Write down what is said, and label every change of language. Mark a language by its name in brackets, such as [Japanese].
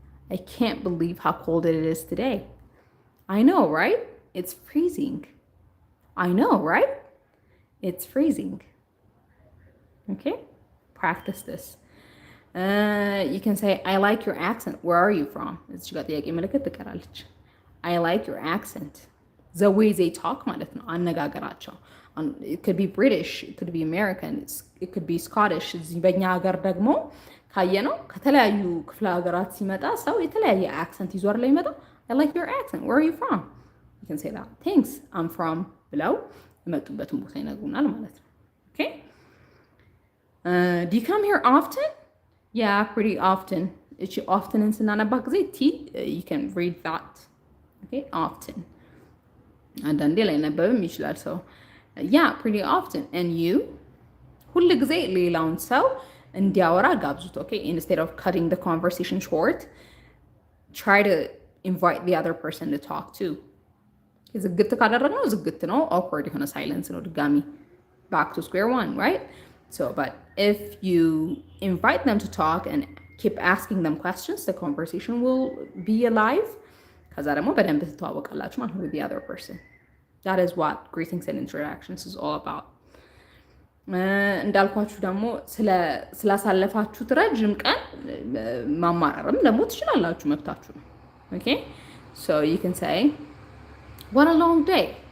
[English] I can't believe how cold it is today. I know, right? It's freezing. I know, right? It's freezing. Okay? Practice this. You can say I like your accent. Where are you from? [Amharic] እዚህ ጋር ጥያቄ ምልክት ትቀራለች። [English] I like your accent. The way they talk [Amharic] ማለት ነው አነጋገራቸው። [English] It could be British, it could be American, it could be Scottish. [Amharic] እዚህ በእኛ ሀገር ደግሞ ካየነው ከተለያዩ ክፍለ ሀገራት ሲመጣ ሰው የተለያየ አክሰንት ይዟር ላይ ይመጣ [English] I like your accent. Where are you from? You can say that. Thanks, I'm from [Amharic] ብለው የመጡበትን ቦታ ይነግሩናል ማለት ነው። Okay? [English] Do you come here often? Yeah, pretty often. [Amharic] እቺ often ስናነባ ጊዜ ቲ [English] you can read that. Okay? Often. [Amharic] አንዳንዴ ላይ ነበብም ይችላል ሰው [English] yeah, pretty often. And you? [Amharic] ሁል ጊዜ ሌላውን ሰው እንዲያወራ ጋብዙት። Okay? [English] Instead of cutting the conversation short, try to invite the other person to talk too. [Amharic] ዝግት ካደረግነው ዝግት ነው። awkward የሆነ silence ነው ድጋሚ [English] back to square one, right? So, but if you invite them to talk and keep asking them questions, the conversation will be alive. [Amharic] ከዛ ደግሞ በደንብ ትተዋወቃላችሁ ማለት ነው [English] with the other person. That is what greetings and introductions is all about. [Amharic] እንዳልኳችሁ ደግሞ ስላሳለፋችሁት ረጅም ቀን ማማራርም ደግሞ ትችላላችሁ፣ መብታችሁ ነው። Okay? [English] So you can say what a long day.